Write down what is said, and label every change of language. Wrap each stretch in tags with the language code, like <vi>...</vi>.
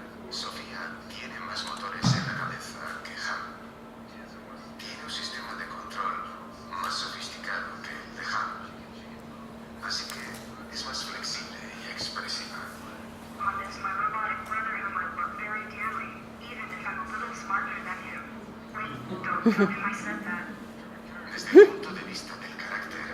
<es>Sofía tiene más motores en la cabeza que Ham. Tiene un sistema de control más sofisticado que el de Ham. Así que es más flexible y expresiva.</es> <en>On this, my robotic brother whom I love very dearly, even if I'm a little smarter than him. Wait, don't tell him I said that.</en> <es>Desde el punto de vista del carácter</es>